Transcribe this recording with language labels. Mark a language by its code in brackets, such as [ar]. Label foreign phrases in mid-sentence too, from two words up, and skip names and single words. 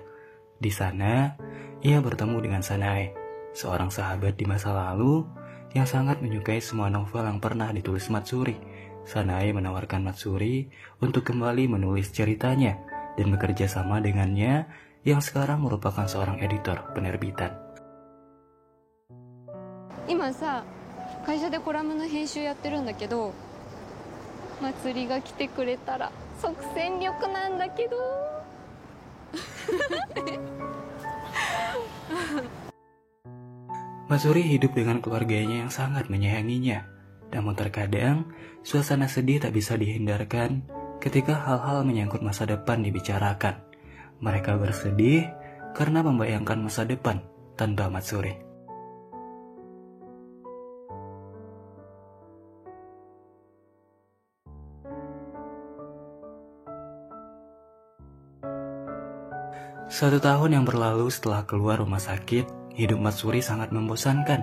[id] Di sana, ia bertemu dengan Sanae, seorang sahabat di masa lalu yang sangat menyukai semua novel yang pernah ditulis Matsuri. Sanae menawarkan Matsuri untuk kembali menulis ceritanya dan bekerja sama dengannya yang sekarang merupakan seorang editor penerbitan. [ja] 今さ、会社でコラムの編集やってるんだけど、Matsuriが来てくれたら即戦力なんだけど。 [id] Matsuri hidup dengan keluarganya yang sangat menyayanginya. Namun terkadang, suasana sedih tak bisa dihindarkan ketika hal-hal menyangkut masa depan dibicarakan. Mereka bersedih karena membayangkan masa depan tanpa Matsuri. Satu tahun yang berlalu setelah keluar rumah sakit, hidup Matsuri sangat membosankan.